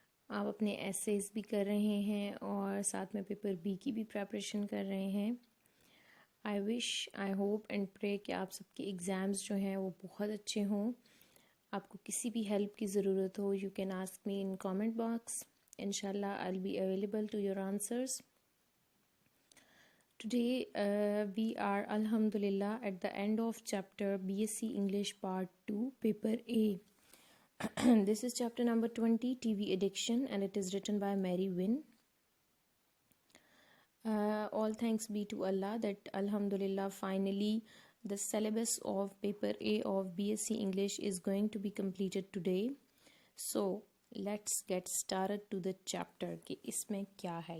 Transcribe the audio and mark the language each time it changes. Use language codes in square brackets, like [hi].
[ur] آپ اپنے ایسیز بھی کر رہے ہیں اور ساتھ میں پیپر بی کی بھی پریپریشن کر رہے ہیں. [en] I wish, I hope and pray [ur] کہ آپ سب کے ایگزامز جو ہیں وہ بہت اچھے ہوں. آپ کو کسی بھی ہیلپ کی ضرورت ہو [en] You can ask me in comment box. انشاءاللہ I will be available to your answers. Today we are alhamdulillah at the end of chapter BSc English part 2 paper A. This is chapter number 20, TV addiction, and it is written by Mary Wynn. All thanks be to Allah that alhamdulillah finally the syllabus of paper A of BSc English is going to be completed today. So let's get start to the chapter [ur] کہ اس میں کیا ہے.